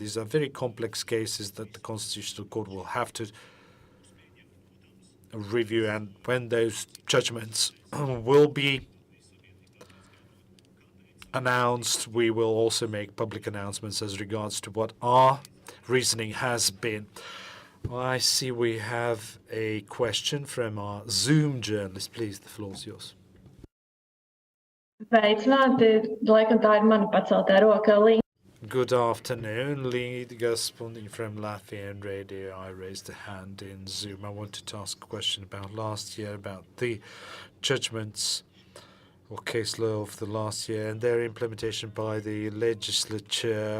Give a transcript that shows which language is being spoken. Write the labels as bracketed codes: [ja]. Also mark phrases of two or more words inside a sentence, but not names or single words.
[en] These are very complex cases that the Constitutional Court will have to review, and when those judgments will be announced, we will also make public announcements as regards to what our reasoning has been. I see we have a question from our Zoom journalist. Please, the floor is yours. [lv] Sveicināti, laikam tā ir mana paceltā roka. [en] Good afternoon, Lee Gasponding from Latvian Radio. I raised a hand in Zoom. I wanted to ask a question about last year, about the judgments or case law of the last year and their implementation by the legislature.